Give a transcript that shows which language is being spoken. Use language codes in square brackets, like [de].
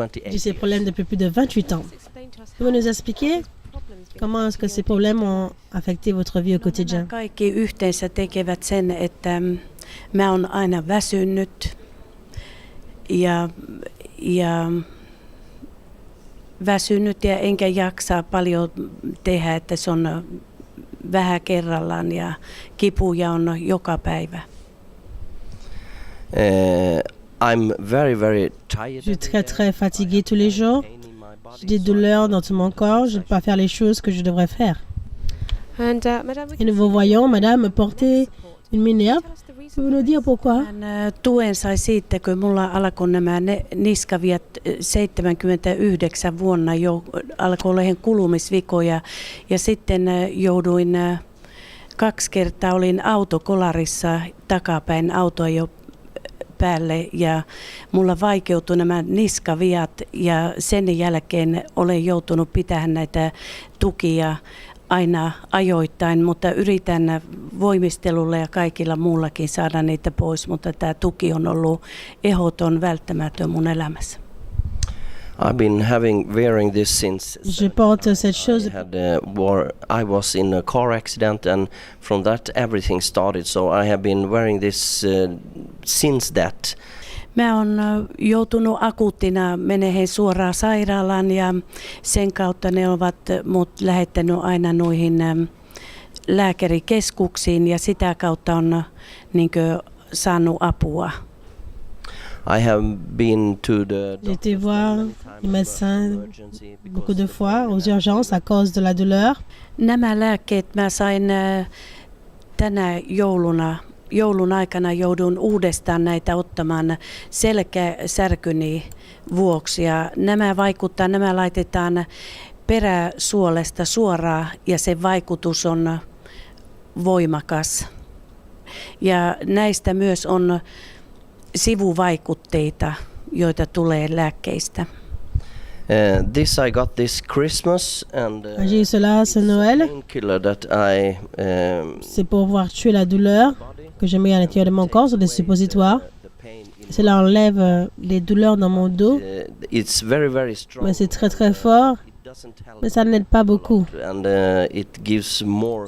[fr] J'ai ces problèmes depuis plus de 28 ans. Pouvez-vous nous expliquer comment est-ce que ces problèmes ont affecté votre vie au quotidien? [fi] Kaikki yhteensä tekevät sen, että mä oon aina väsynyt ja väsynyt ja enkä jaksa paljon tehdä, että se on vähän kerrallaan ja kipuja on joka päivä. [fr] Je suis très fatigué tous les jours. J'ai des douleurs dans tout mon corps. Je ne peux pas faire les choses que je devrais faire. Et nous vous voyons, madame, porter une minerve. Pouvez-vous nous dire pourquoi? [fi] Tuen sai siitä, kun mulla alkoi nämä niskaviat 79 vuonna jo alkoi olla kulumisvikoja ja sitten jouduin 2 kertaa olin autokolarissa takapäin autoa jo päälle ja mulla vaikeutui nämä niskaviat ja sen jälkeen olen joutunut pitämään näitä tukia aina ajoittain, mutta yritän voimistelulla ja kaikilla muullakin saada niitä pois, mutta tämä tuki on ollut ehdoton välttämätön mun elämässä. [fr] Je porte cette chose. [en] I was in a car accident and from that everything started, so I have been wearing this since that. [fi] Mä oon joutunut akuuttina menehen suoraan sairaalaan ja sen kautta ne ovat mut lähettänyt aina noihin lääkärikeskuksiin ja sitä kautta on niinkö saanut apua. [en] I have been to the [fr] J'ai été voir les médecins beaucoup de fois aux urgences à cause de la douleur. [fi] Nämä lääkkeet mä sain tänä joulun aikana joudun uudestaan näitä ottamaan selkäsärkyni vuoksi ja nämä laitetaan peräsuolesta suoraan ja sen vaikutus on voimakas. Ja näistä myös on sivuvaikutteita, joita tulee lääkkeistä. [en] This I got this Christmas and [fr] J'ai eu cela ce Noël. [en] painkiller that I [fr] C'est pour pouvoir tuer la douleur que je mets à l'intérieur de mon corps sur des suppositoires. [en] the pain in [fr] Cela enlève les douleurs dans mon dos, [en] it's very strong. [fr] mais c'est très très fort, [en] It doesn't help [fr] mais ça n'aide pas beaucoup. [en] and it gives more